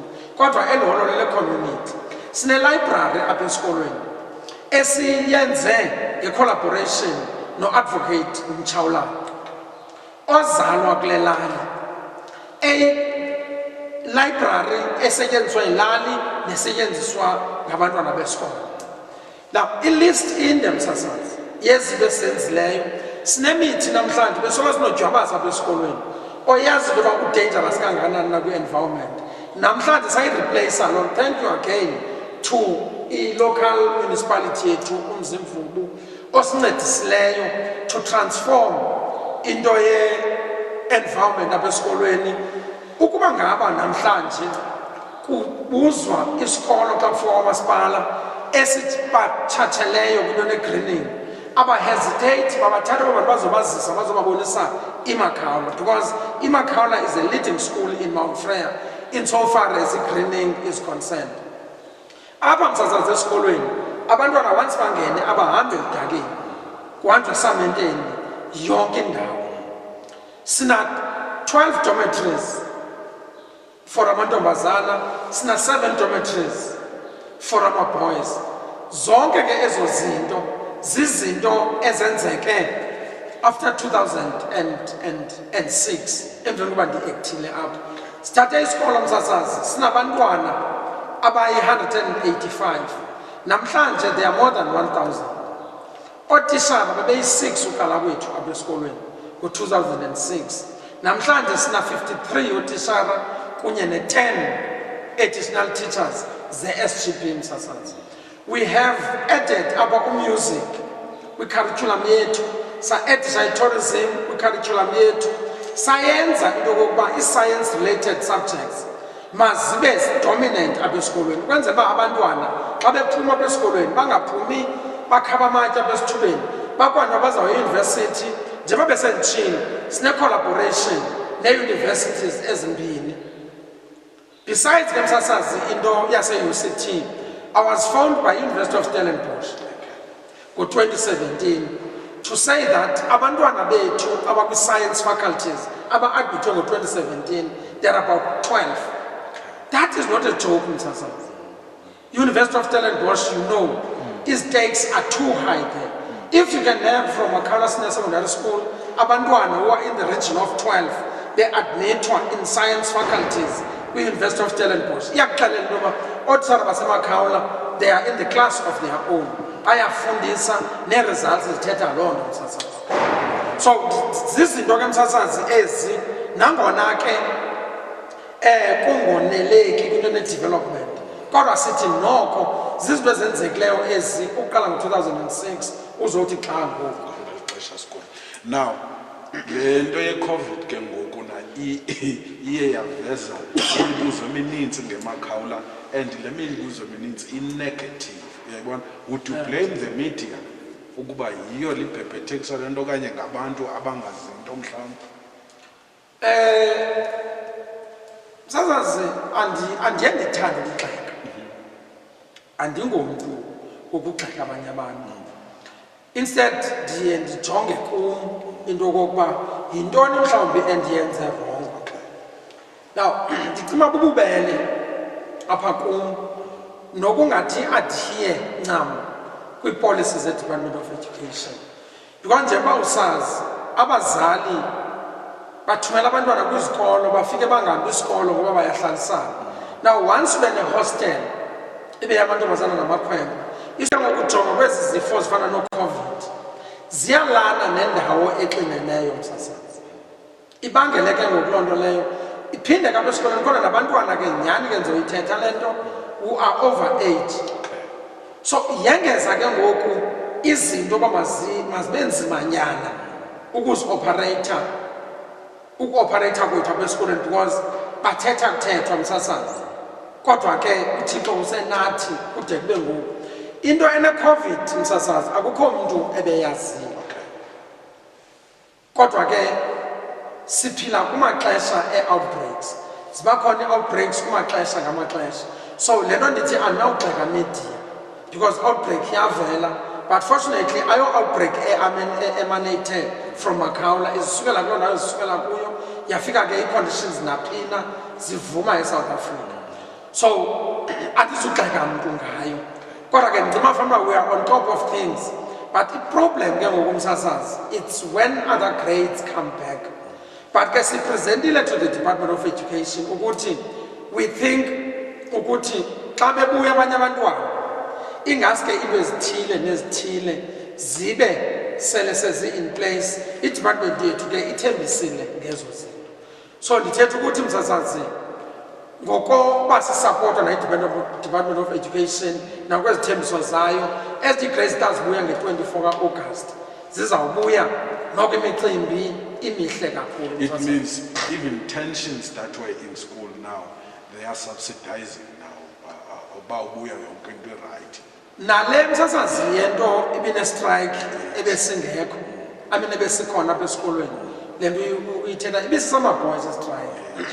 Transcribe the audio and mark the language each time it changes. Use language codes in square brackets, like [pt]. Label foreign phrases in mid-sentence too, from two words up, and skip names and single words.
[xh] Kodwa eliholo lele-community sine-library apha esikolweni esiyenze nge-collaboration no-advocate Makaula ozalwa kule lali, library esetyenziswa yilali nesetyenziswa ngabantwana besikolo. Now ilist inde msasazi yezinto esenzileyo. Sinemithi namhlanje besola sinojwabaza apha esikolweni oyazi into yoba udangerous kangakanani nakwi-environment. Namhlanje sayireplace loo. [en] Thank you again to i-local municipality [xh] yethu uMzimvubu osincedisileyo [en] to transform into [xh] ye-environment apha esikolweni. Ukuba ngaba namhlanje kubuzwa isikolo xa kufika kwamasipala esithi batshatsheleyo kwinto ne-greening, aba-hesitate babathatha aba bantu bazobazisa bazobabonisa iMakaula, [en] because iMakaula is a leading school in Mount Freya insofar as greening is concerned. [xh] Apha msasazi esikolweni abantwana once bangene abahambi eludakeni kuhanjwa esamenteni yonke indawo. Sina 12 [en] dormitories for [xh] amantombazana, sina 7 [en] dormitories for [xh] ama-boys. Zonke ke ezo zinto zizinto ezenzeke after 2006 emveni koba ndi-actile apha. Sithathe isikolo msasazi sinabantwana abayi-185. [en] Namhlanje there are more than 1,000. [xh] Ootishara babeyi-6 uqala kwethu apha esikolweni ngo-2006. Namhlanje sina 53 ootishara kunye ne-10 [en] additional teachers [xh] ze-SGB msasazi. [en] We have added [xh] apha music kwi-curriculum yethu, sa-addisha i-tourism kwi-curriculum yethu, sayenza into yokokuba [en] i-science related subjects [xh] mazibe dominant apha esikolweni ukwenzela uba abantwana xa bephuma apha esikolweni bangaphumi bakhaba amatye apha esithubeni, bakwanto bazawuya eyunivesithi. Njengoba besenditshilo sine-collaboration nee-universities ezimbini. Besides ke msasazi into yase-UCT, [en] I was found by University of Stellenbosch ngo-2017 to say that [xh] abantwana bethu abakwi-science faculties aba-admithwe ngo-2017 [en] there are about 12. That is not a joke msasazi. University of Stellenbosch, you know, its stakes are too high there. If you can have from Makaula S.S.S secondary school abantwana who are in the region of 12 they admithwa in science faculties kwi-University of Stellenbosch, [xh] iyakuxelela into yoba ootishara baseMakaula [en] they are in the class of their own, [xh] bayafundisa nee-results zithetha loo nto msasazi. So zizinto ke msasazi ezi nangona ke kungoneleki kwinto ne-development, kodwa sithi noko zizinto ezenzekileyo ezi ukuqala ngo-2006 uzothi xa ngoku. Now le nto ye-COVID ke ngoku na iye yaveza imibuzo emininzi ngeMakaula, and le mibuzo emininzi i-negative. Uyayibona, [en] would you blame the media [xh] ukuba yiyo libhebhethekisa le nto okanye ngabantu abangazinto mhlawumbi? Msasazi andiye ndithande ukugxeka, andingomntu wokugxeka abanye abantu. Instead ndiye ndijonge kum into okokuba yintoni mhlawumbi endiyenze wrong. Now ndicima bububele apha kum nokungathi adhere ncam kwi-policies ze-Department of Education, because njengoba usazi abazali bathumela abantwana kwizikolo bafike bangahambi isikolo ngoba bayahlalisana. Now once ube ne-hostel ibe yamantombazana namakhwenkwe, ngokujonga kwezi zifo zifana no-COVID ziyalana nendawo exineneyo msasazi, ibangele ke ngoku loo nto leyo iphinde kapha esikolweni khona nabantwana ke nyhani ke ndizoyithetha le nto [en] who are over age. [xh] So yengeza ke ngoku izinto uba mazibe nzimanyana ukuoperate kwethu apha esikolweni because bathetha kuthethwa msasazi, kodwa ke uThixo usenathi kude kube ngoku. Into ene-COVID msasazi akukho mntu ebeyaziyo, kodwa ke siphila kumaxesha e-outbreaks, ziba khona i-outbreaks kumaxesha ngamaxesha. So le nto ndithi andinawugxeka media because outbreak iyavela, but fortunately ayo outbreak [en] emanated from [xh] Makaula izisukela kuloo ndawo izisukela kuyo yafika ke ii-conditions naphina zivuma eSouth Africa. So andizugxeka mntu ngayo, kodwa ke ndicima fanuba [en] we are on top of things, but [xh] i-problem ke ngokumsasazi [en] it's when other grades come back. [xh] But ke siprezentile [en] to the Department of Education [xh] ukuthi [en] we think [xh] ukuthi xa bebuya abanye abantwana ingaske into ezithile nezithile zibe sele sezi- [en] in place, [xh] i-department yethu ke ithembisile ngezo zinto. So ndithetha ukuthi msasazi ngokoba sisapota na-Department of Education nakwezithembiso zayo, ezi-grades zibuya nge-24 ka-August zizawubuya noko imicimbi imihle kakhulu. [en] It means even tensions that were in school now, they are subsidizing now. [xh] About ubuya yonke into right. Nale msasazi yento ibine-strike ebesingekho, ebesikhona apha esikolweni, le nto uyithetha ibisisama-boys strike.